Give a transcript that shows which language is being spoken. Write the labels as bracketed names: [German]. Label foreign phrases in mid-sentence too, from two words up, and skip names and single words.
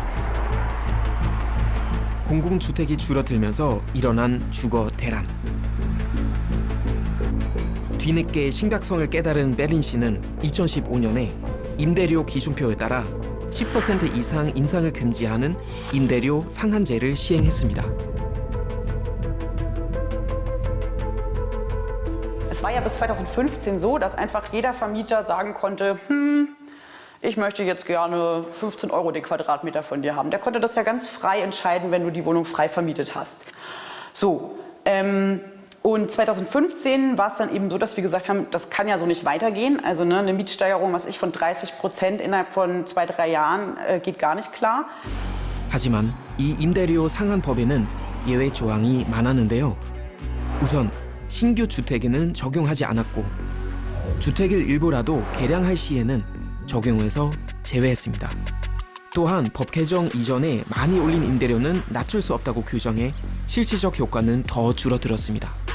[Korean] 공공주택이 줄어들면서 일어난 주거 대란. 뒤늦게 심각성을 깨달은 베를린시는 2015년에 임대료 기준표에 따라 10% 이상 인상을 금지하는 임대료 상한제를 시행했습니다. [German] Es war ja bis 2015 so, dass einfach jeder Vermieter sagen konnte, ich möchte jetzt gerne 15 € den Quadratmeter von dir haben. Der konnte das ja ganz frei entscheiden, wenn du die Wohnung frei vermietet hast. So, und 2015 war es dann eben so, dass wir gesagt haben, das kann ja so nicht weitergehen. Also ne, eine Mietsteigerung, von 30% innerhalb von 2-3 Jahren geht gar nicht klar. [Korean] 하지만 이 임대료 상한법에는 예외 조항이 많았는데요. 우선 신규 주택에는 적용하지 않았고 주택을 일부라도 개량할 시에는 적용해서 제외했습니다. 또한 법 개정 이전에 많이 올린 임대료는 낮출 수 없다고 규정해 실질적 효과는 더 줄어들었습니다.